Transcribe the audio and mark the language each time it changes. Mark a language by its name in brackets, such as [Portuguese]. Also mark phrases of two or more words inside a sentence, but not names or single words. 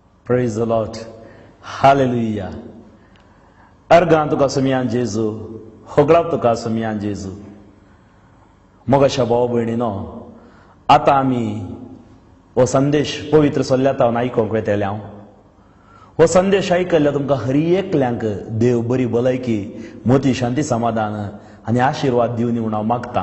[English] Praise the Lord. Hallelujah. [Konkani] Argan tuka sumiyan Jesu. Hoglap tuka sumiyan Jesu. मोगाच्या भाव भयणीनो आता आमी हो संदेश पवित्र सल्ल्यातावन आयकोंक वेतेले हांव. हो संदेश आयकल्ल्या तुमकां हर एकल्यांक देव बरी भलायकी मोती शांती समाधान आनी आशीर्वाद दिवनी म्हूण हांव मागतां.